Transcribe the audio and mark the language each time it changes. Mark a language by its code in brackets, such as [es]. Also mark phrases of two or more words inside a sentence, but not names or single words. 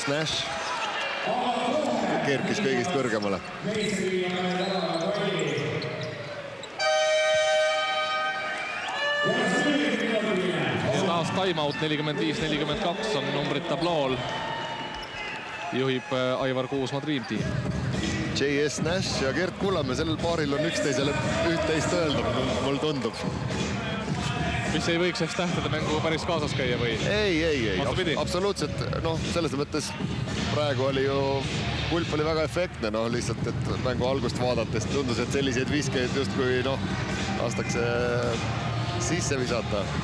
[et] Nash kerkis kõigist kõrgemale. Ja taas timeout 45-42 on numbrid tablool. Juhib Aivar Kuusma Dream Team. J.S. Nash ja Gert Kullamäe, sellel paaril on üksteisele üht-teist öelda, mul tundub. Mis ei võiks ehk tähtede mängu päris kaasas käia või? Ei, absoluutselt. Selles mõttes praegu oli ju pulp oli väga efektne, lihtsalt, et mängu algust vaadates tundus, et selliseid viskeid justkui lastakse sisse visata.